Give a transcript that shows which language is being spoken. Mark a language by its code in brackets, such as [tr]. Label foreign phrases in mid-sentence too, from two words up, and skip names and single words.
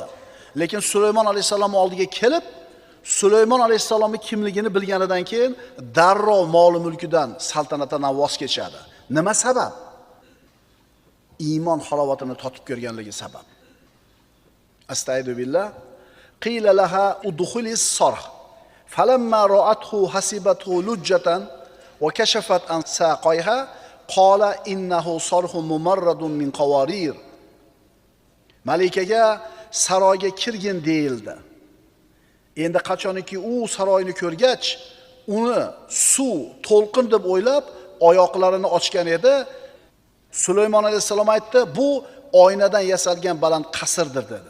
[uz] Lekin Sulaymon alayhisalom oldiga kelib, Sulaymon alayhisalomning kimligini bilganidan keyin darrov mol mulkidan, saltanatidan voz kechadi. Nima sabab? Iymon halovatini totib ko'rganligi sabab. [ar] أستعيذ بالله قيل لها ادخلي الصرح. فلما رأته حسبته لجة وكشفت عن ساقيها قال إنه صرح ممرد من قوارير. [uz] Malikaga saroyga kirgin deyildi. Endi qachoniki u saroyni ko'rgach, uni suv, to'lqin deb o'ylab oyoqlarini ochgan edi. Sulaymon alayhisalom aytdi, bu oynadan yasalgan baland qasrdir dedi.